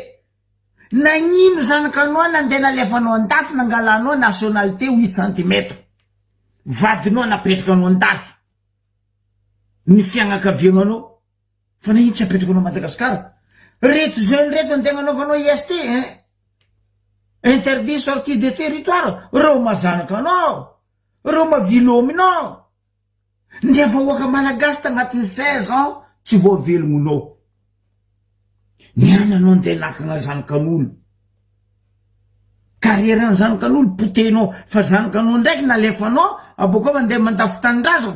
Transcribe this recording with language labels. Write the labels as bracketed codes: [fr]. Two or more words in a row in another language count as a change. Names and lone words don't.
[mg] Nagnino zanakanao nandeha nalefanao andafy nangalanao nationalité 8 cm. Vadinao napetrakanao andafy. Ny fiagnakaviagnanao. Fa nagnino tsy apetrakanao Madagasikara? Reto jeune reto antegna anaovanao IST, [fr] interdit sortie de territoire. [mg] Reo mazanakanao. Reo mavilominao. Ndre vahoaka malagasy tagnatin'ny 16 ans tsy voavelogninao. Niananao ndeha nakagna zanakan'olo. Carrière zanakan'olo potenao fa zanakanao ndraiky nalefanao aboko mandeha mandafy tanindrazana.